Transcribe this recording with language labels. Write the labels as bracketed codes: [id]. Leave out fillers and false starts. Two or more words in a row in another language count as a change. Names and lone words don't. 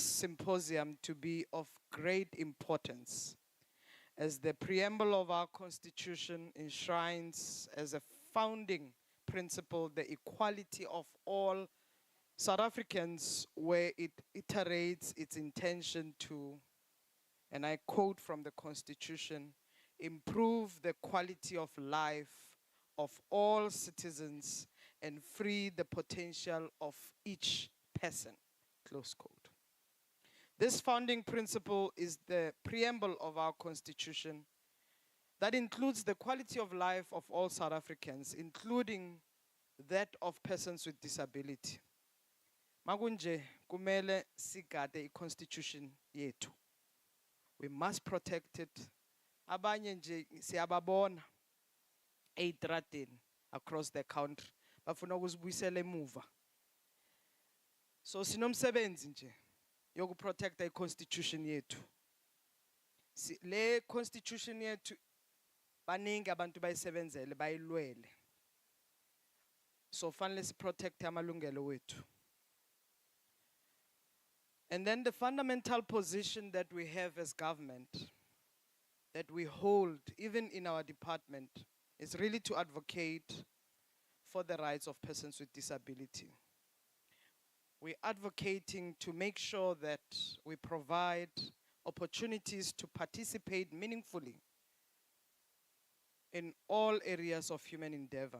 [en] symposium to be of great importance, as the preamble of our constitution enshrines as a founding principle the equality of all South Africans, where it iterates its intention to, and I quote from the constitution, improve the quality of life of all citizens and free the potential of each person, close quote. This founding principle is the preamble of our constitution that includes the quality of life of all South Africans, including that of persons with disability. [zu] Makunje kumele sigade i-constitution yethu. [en] We must protect it. [zu] Abanye nje siyababona ey'tradeni [en] across the country [zu] bafuna ukuzibuyisela emuva. So sinomsebenzi nje yokuprotecta i-constitution yethu. Le constitution yethu baningi abantu bayisebenzele bayilwele. So fanele siprotecte amalungelo wethu. [en] And then the fundamental position that we have as government, that we hold even in our department, is really to advocate for the rights of persons with disability. We're advocating to make sure that we provide opportunities to participate meaningfully in all areas of human endeavor.